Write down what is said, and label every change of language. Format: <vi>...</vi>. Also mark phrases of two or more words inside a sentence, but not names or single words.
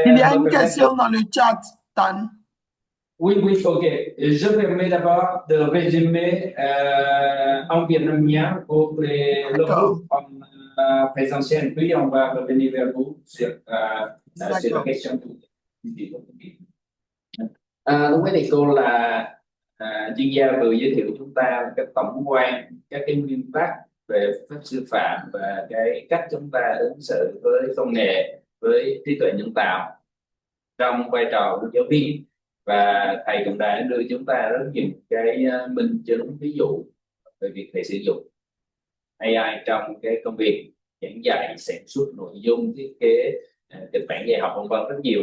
<fr>Il y a une question dans le chat, Tan. Oui, ok. Je permets d'abord de résumer en vietnamien pour le groupe en présentiel, puis on va revenir vers vous sur la question.</fr> <vi>Lúc ấy thì cô là chuyên gia vừa giới thiệu chúng ta cái tổng quan các cái nguyên tắc về phép sư phạm và cái cách chúng ta ứng xử với công nghệ, với trí tuệ nhân tạo trong vai trò của giáo viên, và thầy cũng đã đưa chúng ta rất nhiều cái minh chứng ví dụ về việc thầy sử dụng AI trong cái công việc giảng dạy, sản xuất nội dung, thiết kế kịch bản dạy học vân vân rất nhiều.</vi>